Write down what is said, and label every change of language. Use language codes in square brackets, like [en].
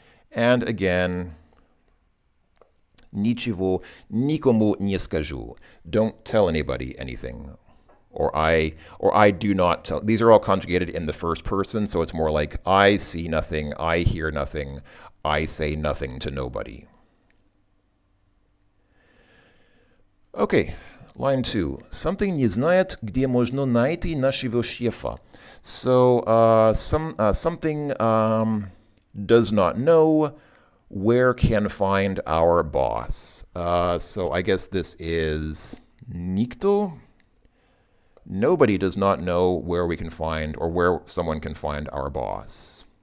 [en] And again, [ru] ничего никому не скажу, [en] don't tell anybody anything. or I do not tell. These are all conjugated in the first person, so it's more like I see nothing, I hear nothing, I say nothing to nobody. Okay, line 2. Something [ru] не знает, где можно найти нашего шефа. [en] So something does not know where can find our boss. So I guess this is никто. Nobody does not know where we can find or where someone can find our boss.